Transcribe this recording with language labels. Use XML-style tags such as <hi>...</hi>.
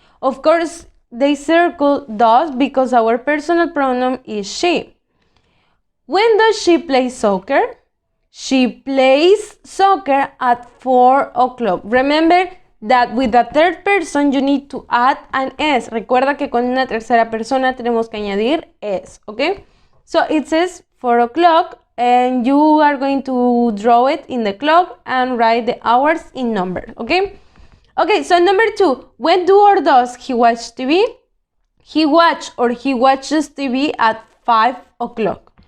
<en>Of course, they circle does because our personal pronoun is she. When does she play soccer? She plays soccer at 4 o'clock. Remember that with the third person you need to add an S.</en> <es>Recuerda que con una tercera persona tenemos que añadir S, okay?</es> <en>So it says 4 o'clock and you are going to draw it in the clock and write the hours in numbers, okay? Okay, so number 2, when do or does he watch TV? He watch or he watches TV at 5 o'clock.</en>